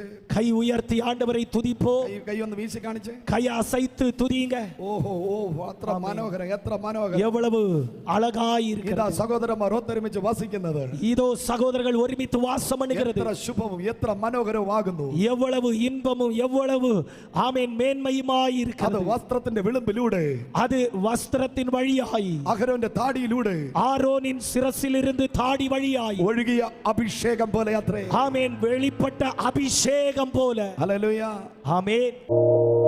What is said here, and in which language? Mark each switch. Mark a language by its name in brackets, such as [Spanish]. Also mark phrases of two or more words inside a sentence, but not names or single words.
[Malayalam] கை ഉയർത്തി ആண்டവரை തുതിപ്പോ. കൈ ഒന്ന് വീശി കാണിച്ച്, [Tamil] கை அசைத்து துதிங்க. [Malayalam] ഓഹോ ഓ എത്ര മനോഹരം, എത്ര മനോഹരം. [Tamil] எவ்வளவு அழகாய் [Malayalam] ഇതാ [Tamil] இருக்கிறது. [Malayalam] സഹോദരന്മാർ ഒത്തൊരുമിച്ച് വസിക്കുന്നത്. [Tamil] இதோ சகோதரர்கள் ஒருமித்து வாசம் பண்ணுகிறது. [Malayalam] എത്ര ശുഭവും എത്ര മനോഹരവുമാകുന്നു. [Tamil] எவ்வளவு இன்பமும் எவ்வளவு ஆமென் மேன்மையுமாய் [Malayalam] അത് [Tamil] இருக்கிறது. [Malayalam] വസ്ത്രത്തിന്റെ വിളിമ്പിലൂടെ, [Tamil] அது வஸ்திரத்தின் வழியாய், [Malayalam] അഹരോന്റെ താടിയിലൂടെ [Tamil] ஆரோனின் சிரசிலிருந்து தாடி வழியாய் [Malayalam] ഒഴുകിയ അഭിഷേകം പോലെ അത്രേ. [Tamil] ஆமென் வெளிப்பட்ட அபிஷேகம் போல. [Malayalam] ഹല്ലേലൂയ. [Tamil] ஆமென்.